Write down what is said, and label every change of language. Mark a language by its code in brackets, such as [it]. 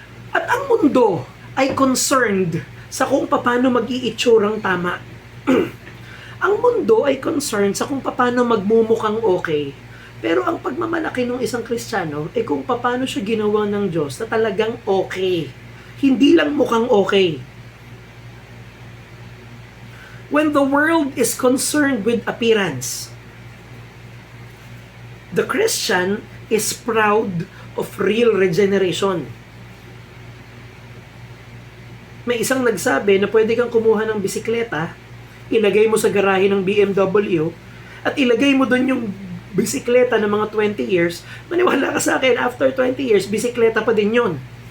[tl] At ang mundo ay concerned sa kung paano mag-iitsurang tama. Ang mundo ay concerned sa kung paano magmumukhang okay. Pero ang pagmamalaki ng isang Kristiyano ay kung paano siya ginawa ng Diyos na talagang okay. Hindi lang mukhang okay. [en] When the world is concerned with appearance, the Christian is proud of real regeneration. [tl] May isang nagsabi na pwede kang kumuha ng bisikleta, ilagay mo sa garahe ng BMW, at ilagay mo doon yung bisikleta ng mga 20 years, maniwala ka sa akin, after 20 years, bisikleta pa din yun.